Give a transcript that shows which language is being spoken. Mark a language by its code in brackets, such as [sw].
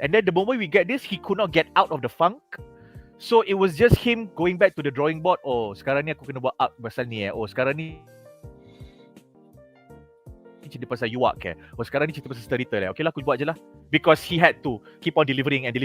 [en] And then the moment we get this, he could not get out of the funk. So it was just him going back to the drawing board. [ms] Oh, sekarang ni aku kena buat arc pasal ni Oh, sekarang ni cerita pasal Yuak Oh, sekarang ni cerita pasal storyteller Okay lah, aku buat je lah. [en] Because he had to keep on delivering.